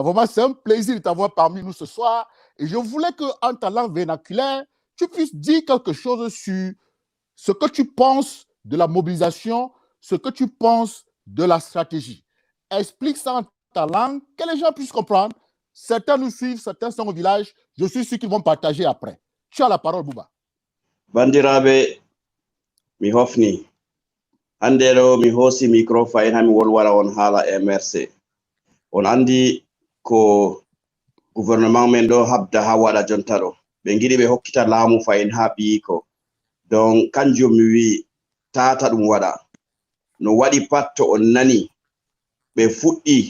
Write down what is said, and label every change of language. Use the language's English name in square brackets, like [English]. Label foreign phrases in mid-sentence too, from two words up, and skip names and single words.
[French] Vraiment, c'est un plaisir de t'avoir parmi nous ce soir. Et je voulais qu'en ta langue vernaculaire, tu puisses dire quelque chose sur ce que tu penses de la mobilisation, ce que tu penses de la stratégie. Explique ça en ta langue, que les gens puissent comprendre. Certains nous suivent, certains sont au village. Je suis sûr qu'ils vont partager après. Tu as la parole, Bouba. [Fula] Bandirabe mi hofni handero mi hosi micro fayin hami wolwala on hala MRC on andi ko gouvernement men do habda ha wada jonta do be ngidi be hokkita laamu fayin ha bi ko donc kanjum mi wi tata dum wada no wadi patto on nani be fuddi